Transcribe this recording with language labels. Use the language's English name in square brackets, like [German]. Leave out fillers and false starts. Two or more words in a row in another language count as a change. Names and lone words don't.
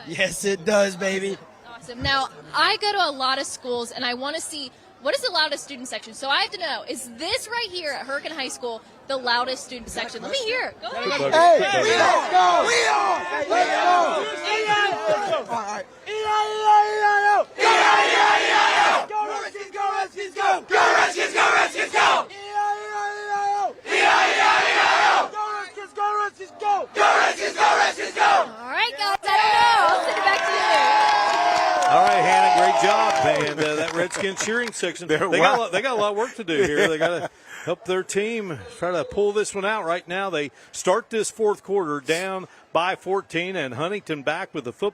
[English] Yes it does, baby. Awesome. Now, I go to a lot of schools, and I want to see what is the loudest student section. So I have to know, is this right here at Hurricane High School the loudest student section? Let me hear. Go ahead. Hey, let's go. Let's go. All right. E-I-E-I-E-I-O. E-I-E-I-E-I-O. Go Redskins, go Redskins, go. Go Redskins, go Redskins, go. E-I-E-I-E-I-O. E-I-E-I-E-I-O. Go Redskins, go Redskins, go. Go Redskins, go Redskins, go. All right, guys, I don't know. I'll send it back to you. All right, Hannah, great job. And that Redskin cheering section, they got a lot of work to do here. They got to help their team try to pull this one out right now. They start this fourth quarter down by 14, and Huntington back with the football.